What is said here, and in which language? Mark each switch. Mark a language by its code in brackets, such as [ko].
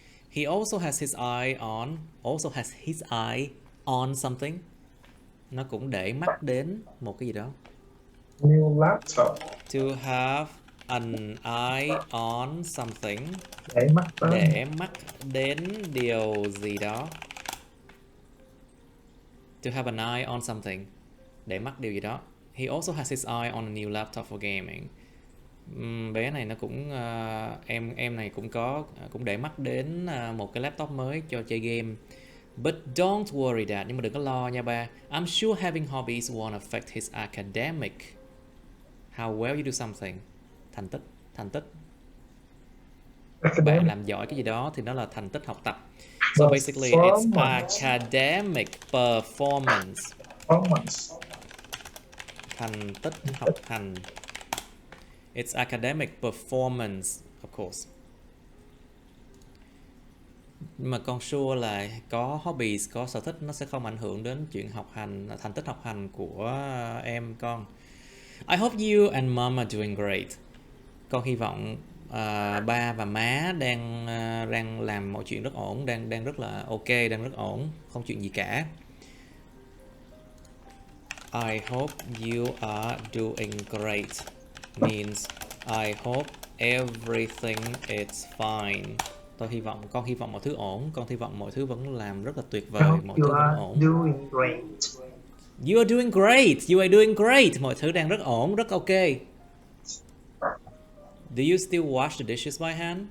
[en] He also has his eye on something. [vi] Nó cũng để mắt đến một cái gì đó. [en] New laptop. To have an eye on something. [vi] Để mắt đến điều gì đó. [en] To have an eye on something. [vi] Để mắt điều gì đó. [en] He also has his eye on a new laptop for gaming. [vi] Bé này nó cũng em này cũng để mắt đến một cái laptop mới cho chơi game. [en] But don't worry dad, [vi] nhưng mà đừng có lo nha ba. [en] I'm sure having hobbies won't affect his academic. How well you do something. [vi] Thành tích. Bạn làm giỏi cái gì đó thì nó là thành tích học tập. [en] So basically it's academic performance. [vi] Thành tích học hành. [en] It's academic performance, of course. [vi] Nhưng mà con sure là có hobbies, có sở thích nó sẽ không ảnh hưởng đến chuyện học hành, thành tích học hành của em con. [en] I hope you and mom are doing great. [vi] Con hy vọng ba và má đang làm mọi chuyện rất ổn, đang rất là ok, đang rất ổn, không chuyện gì cả. [en] I hope you are doing great means I hope everything is fine. [vi] Con hy vọng mọi thứ ổn, con hy vọng mọi thứ vẫn làm rất là tuyệt vời, mọi thứ vẫn ổn. [en] Doing great. You are doing great. You are doing great. [vi] Mọi thứ đang rất ổn, rất ok. [en] Do you still wash the dishes by hand?